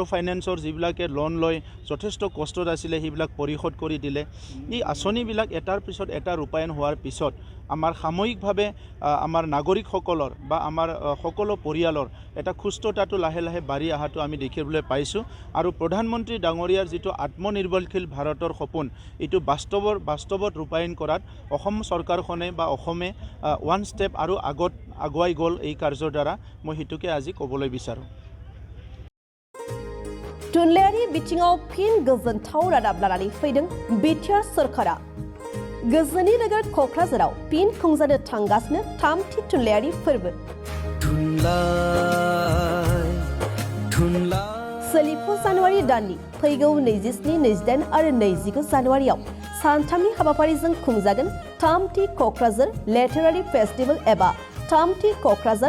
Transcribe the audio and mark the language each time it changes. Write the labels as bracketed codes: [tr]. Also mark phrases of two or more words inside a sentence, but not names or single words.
[as] ফাইনেন্সৰ যিবিলাকে লোন লয় যথেষ্ট কষ্টত আছিলে সেইবিলাক পৰিশোধ কৰি দিলে এই আঁচনিবিলাক এটাৰ পিছত এটা ৰূপায়ণ হোৱাৰ পিছত আমাৰ সাময়িকভাৱে আমাৰ নাগৰিকসকলৰ বা আমাৰ সকলো পৰিয়ালৰ এটা সুস্থতাটো লাহে লাহে বাঢ়ি অহাটো আমি দেখিবলৈ পাইছোঁ আৰু প্ৰধানমন্ত্ৰী ডাঙৰীয়াৰ যিটো আত্মনিৰ্ভৰশীল ভাৰতৰ সপোন এইটো বাস্তৱত ৰূপায়ণ কৰাত অসম চৰকাৰখনে বা অসমে [en] one step [as] আৰু আগত আগুৱাই গ'ল এই কাৰ্যৰ দ্বাৰা মই সেইটোকে আজি ক'বলৈ বিচাৰোঁ [brx] थुनलाइयारि बिथिङाव फिन गोजोनथाव रादाब लानानै फैदों बिटिआर सरकारा गोजोननि नोगोर क'क्राझाराव फिन खुंजानो थांगासिनो 3थि थुनलाइयारि फोरबो सोलिफु जानुवारि दाननि फैगौ 27, 28 आरो 29 जानुवारियाव सानथामनि हाबाफारिजों खुंजागोन 3थि क'क्राझार [en] literature festival [brx] एबा 3थि क'क्राझार